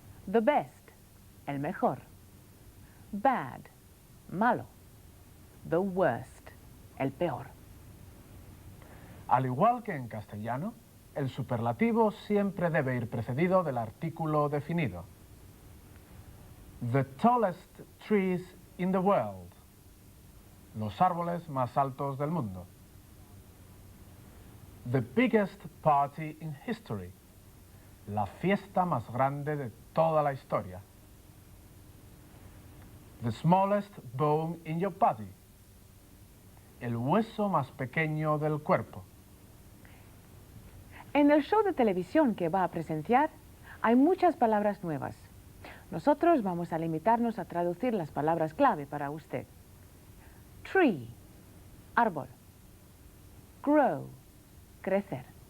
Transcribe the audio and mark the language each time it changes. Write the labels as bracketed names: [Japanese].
[English] The best, [Spanish] el mejor. [English] Bad, malo. The worst, [Spanish] el peor. Al igual que en castellano, el superlativo siempre debe ir precedido del artículo definido. [English] The tallest trees in the world. [Spanish] Los árboles más altos del mundo. [English] The biggest party in history. [Spanish] La fiesta más grande de toda la historia. [English] The smallest bone in your body. [Spanish] El hueso más pequeño del cuerpo. En el show de televisión que va a presenciar, hay muchas palabras nuevas. Nosotros vamos a limitarnos a traducir las palabras clave para usted. [English] Tree, árbol. Grow, crecer.